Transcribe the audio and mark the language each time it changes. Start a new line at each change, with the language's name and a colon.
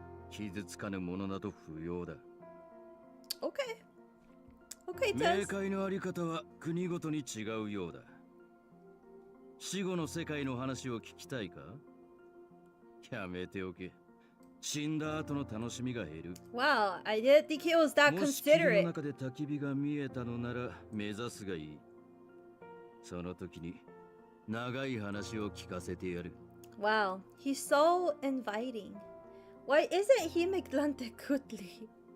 Japanese: 傷つかぬものなど不要だ。
English: Okay. Okay,
Japanese: 冥界のあり方は国ごとに違うようだ。死後の世界の話を聞きたいか？やめておけ。死んだ後の楽しみが減る。
English: Wow, I didn't think he was that considerate.
Japanese: もし霧の中で焚き火が見えたのなら目指すがいい。その時に長い話を聞かせてやる。
English: Wow, he's so inviting. Why isn't he Miglante Kutli?